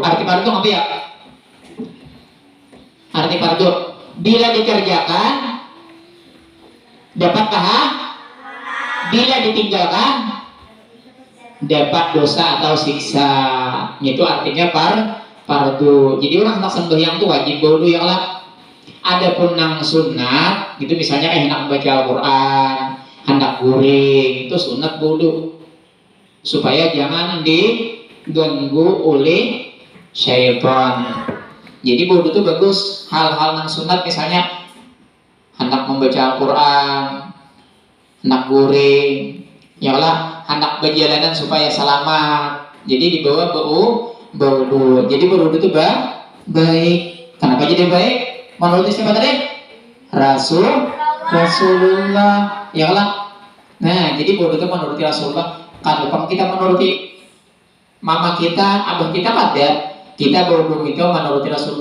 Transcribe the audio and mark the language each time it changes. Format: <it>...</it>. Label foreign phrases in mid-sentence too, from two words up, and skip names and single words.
<bjn>Arti fardu apa ya? Arti fardu bila dikerjakan dapat pahala, bila ditinggalkan dapat dosa atau siksa. Itu artinya fardu. Jadi orang hendak sembahyang itu wajib wudu ya Allah. Adapun nang sunat itu misalnya kayak hendak membaca Al-Quran, hendak guring, itu sunat wudu supaya jangan diganggu oleh syaitan. Jadi wudu itu bagus. Hal-hal nang sunat misalnya hendak membaca Al-Quran, hendak guring, ya Allah, hendak berjalanan supaya selamat. Jadi dibawa wudu. Jadi wudu itu baik. Kenapa jadi baik? Menurut siapa tadi? Rasulullah, ya Allah. Nah, jadi wudu itu menuruti Rasulullah. Kalau kita menuruti mama kita, abah kita pada kita wudu itu menuruti Rasulullah.</bjn>